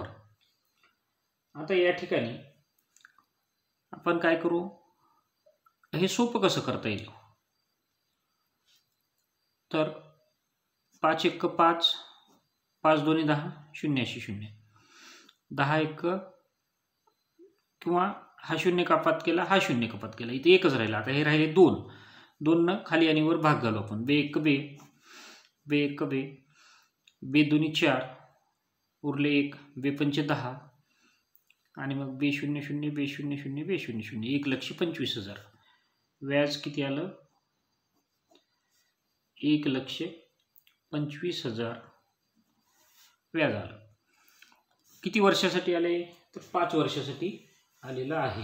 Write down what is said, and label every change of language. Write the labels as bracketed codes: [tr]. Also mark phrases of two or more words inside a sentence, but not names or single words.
[mr] आता या ठिकाणी आपण काय करू, हे सोपं कसं करता येईल, तर 5 1 5 5 2 10 0 0 10 1 किंवा हा शून्य कपात केला, हा शून्य कपात केला, इथे एकच राहिला। आता हे राहिले 2 न खाली आणि वर भाग घालू आपण। बे 1 बे, बे 1 बे, बे 2 4 उरले 1, बे 5 10 आणि मग बे 0 0 बे 0 0 बे 0 0 1,25,000। व्याज किती आलं, 1,25,000 व्याज आलं। किती वर्षासाठी आले, तर 5 वर्षासाठी आलेलं आहे।